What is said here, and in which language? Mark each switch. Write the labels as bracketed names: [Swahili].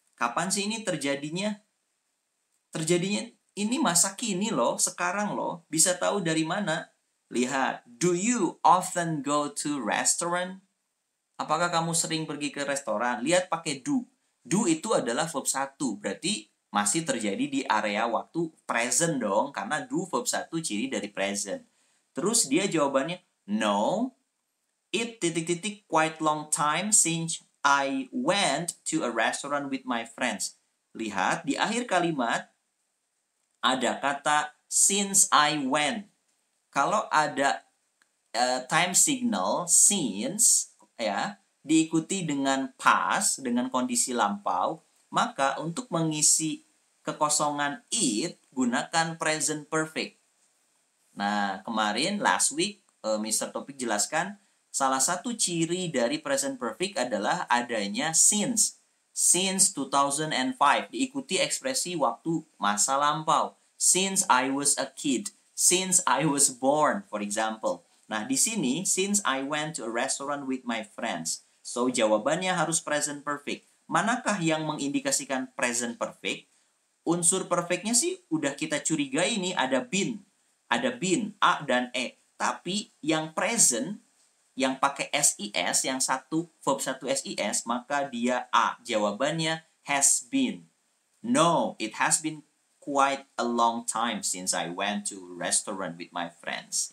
[Indonesian] Kapan sih ini terjadinya? Terjadinya ini masa kini loh, sekarang loh. Bisa tahu dari mana? Lihat, [English] do you often go to restaurant? [Indonesian] Apakah kamu sering pergi ke restoran? Lihat pakai do. Do itu adalah verb 1, berarti masih terjadi di area waktu present dong, karena do verb 1 ciri dari present. Terus dia jawabannya, [English] no, it [Indonesian] titik-titik [English] quite long time since I went to a restaurant with my friends. [Indonesian] Lihat, di akhir kalimat ada kata [English] since I went. [Indonesian] Kalau ada time signal since ya diikuti dengan past dengan kondisi lampau, maka untuk mengisi kekosongan it gunakan present perfect. Nah, kemarin [English] last week Mr. [Indonesian] Topik jelaskan salah satu ciri dari present perfect adalah adanya [English] since 2005 [Indonesian] diikuti ekspresi waktu masa lampau. [English] Since I was a kid, since I was born, for example. [Indonesian] Nah, di sini [English] since I went to a restaurant with my friends. [Indonesian] So, jawabannya harus present perfect. Manakah yang mengindikasikan present perfect? Unsur perfectnya sih udah kita curigai nih, ada been. Ada been, A dan E. Tapi yang present, yang pakai SIS, yang verb 1 SIS, maka dia A. Jawabannya has been. [English] No, it has been quite a long time since I went to a restaurant with my friends.